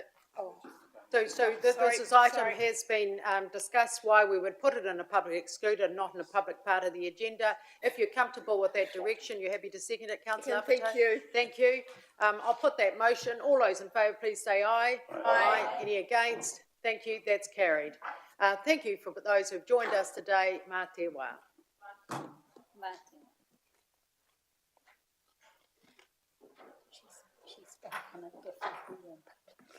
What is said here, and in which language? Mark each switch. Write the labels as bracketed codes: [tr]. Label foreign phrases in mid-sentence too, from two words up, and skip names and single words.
[en] This item has been discussed, why we would put it in a public excluded, not in a public part of the agenda. If you're comfortable with that direction, you're happy to second it, Councillor Apatu? Thank you. Thank you. I'll put that motion. All those in favour, please say aye. Aye. Any against? Thank you. That's carried. Thank you for those who've joined us today. [mi] Mā te wā. [en] She's back on a different